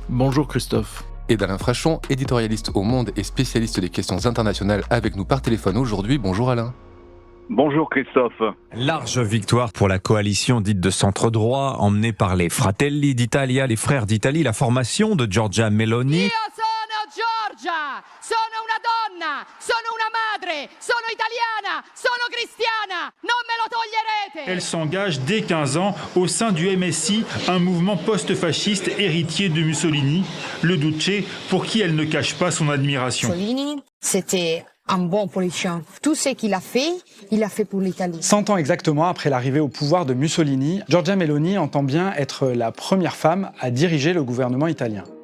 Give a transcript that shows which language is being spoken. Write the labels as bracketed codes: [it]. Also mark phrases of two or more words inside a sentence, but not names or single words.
[fr] Bonjour Christophe. Et d'Alain Frachon, éditorialiste au Monde et spécialiste des questions internationales avec nous par téléphone aujourd'hui. Bonjour Alain. Bonjour Christophe. Large victoire pour la coalition dite de centre-droit, emmenée par les Fratelli d'Italia, les frères d'Italie, la formation de Giorgia Meloni. [it] Io sono Giorgia, sono una donna, sono una madre, sono italiana, sono cristiana, non me lo toglierete. [fr] Elle s'engage dès 15 ans au sein du MSI, un mouvement post-fasciste héritier de Mussolini, le Duce, pour qui elle ne cache pas son admiration. Mussolini, c'était un bon politicien. Tout ce qu'il a fait pour l'Italie. 100 ans exactement après l'arrivée au pouvoir de Mussolini, Giorgia Meloni entend bien être la première femme à diriger le gouvernement italien.